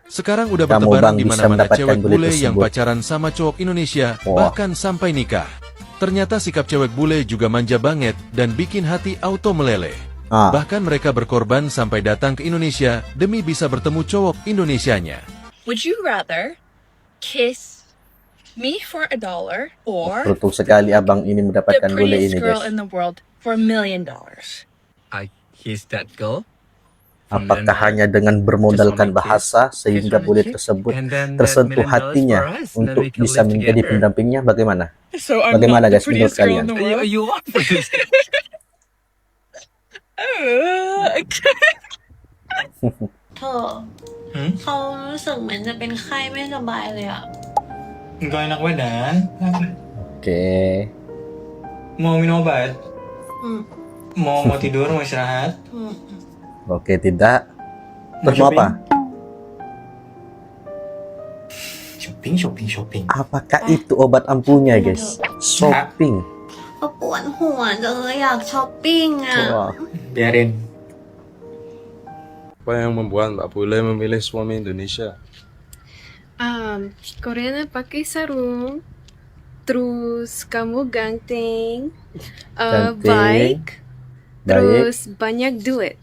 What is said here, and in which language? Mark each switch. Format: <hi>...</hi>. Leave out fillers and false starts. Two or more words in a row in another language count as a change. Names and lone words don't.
<id>Sekarang udah kamu, bertebaran Bang, di bisa mana-mana mendapatkan cewek bule bule yang tersebut? pacaran sama cowok Indonesia, bahkan sampai nikah. Ternyata sikap cewek bule juga manja banget dan bikin hati auto meleleh. Bahkan mereka berkorban sampai datang ke Indonesia demi bisa bertemu cowok Indonesianya.</id> <en>Would you rather kiss me for $1 or</en> <id>beruntung sekali abang ini</id> <en>the</en> <id>mendapatkan bule</id> <en>prettiest</en> <id>ini,</id> <en>girl</en> <id>guys.</id> <en>in the world for $1 million? I kissed that girl.</en> <id>Apakah hanya dengan bermodalkan bahasa sehingga bule tersebut tersentuh hatinya untuk bisa menjadi pendampingnya? Bagaimana?</id> <en>So I'm</en> <id>Bagaimana,</id> <en>not the</en> <id>guys, menurut</id> <en>prettiest girl</en> <id>kalian?</id> <en>in the world. You are pretty.</en> <th>Th อเขารู้สึกเหมือนจะเป็นไข้ไม่สบายเลยอ่ะ</th> <id>Enggak enak badan. Oke. Mau minum obat?</id> <th>อืม</th> <id>Mau tidur, mau istirahat?</id> <th>อืม</th> <id>Oke, tidak. Mau Terus mau apa? Shopping. Apakah itu obat ampuhnya, guys? Shopping.</id> <th>ก็ปวดหัวจังเลยอยากช้อปปิ้งอ่ะ</th> <id>Wah. Biarin. Apa yang membuat Mbak Bule memilih suami Indonesia? Koreanya pakai sarung, terus kamu ganteng, baik, terus banyak duit.</id>